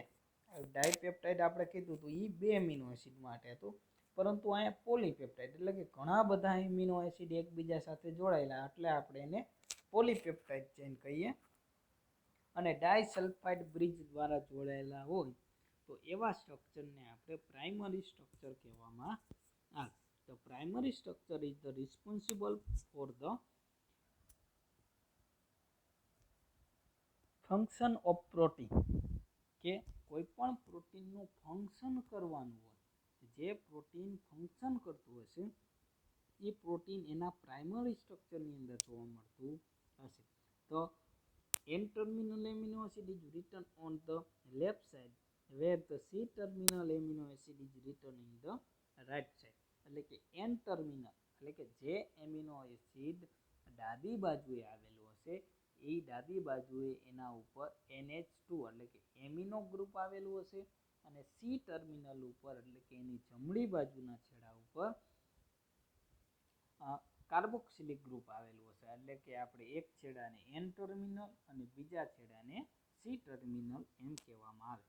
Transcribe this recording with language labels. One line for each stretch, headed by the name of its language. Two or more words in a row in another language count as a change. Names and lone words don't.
Gujarati: ડાયપેપ્ટાઇડ આપણે કીધું હતું એ 2 એમિનો એસિડ માટે હતું, પરંતુ અહીંયા પોલીપેપ્ટાઇડ એટલે કે ઘણા બધા એમિનો એસિડ એકબીજા સાથે જોડાયેલા એટલે આપણે એને પોલીપેપ્ટાઇડ ચેન કહીએ. અને ડાયસલ્ફાઇડ બ્રિજ દ્વારા જોડાયેલા હોય તો એવા સ્ટ્રક્ચરને આપણે પ્રાઇમરી સ્ટ્રક્ચર કહેવામાં આવે.
English: The primary structure is the responsible for the function of protein.
Gujarati: કે કોઈ પણ પ્રોટીનનું ફંક્શન કરવાનું હોય, જે પ્રોટીન ફંક્શન કરતું હશે એ પ્રોટીન એના પ્રાઇમરી સ્ટ્રક્ચરની અંદર જોવા મળતું હશે.
English: તો N-terminal amino acid is written on the left side where the C-terminal amino acid is written in the right side.
Gujarati: એટલે કે N-terminal એટલે કે જે એમિનો એસિડ ડાબી બાજુએ આવેલું હશે એ ડાબી બાજુએ એના ઉપર NH2 એટલે કે એમિનો ગ્રુપ આવેલું હશે અને C ટર્મિનલ ઉપર એટલે કે એની જમણી બાજુના છેડા ઉપર કાર્બોક્સિલિક ગ્રુપ આવેલું હશે એટલે કે આપણે એક છેડાને N ટર્મિનલ અને બીજા છેડાને C ટર્મિનલ એમ કહેવામાં આવે.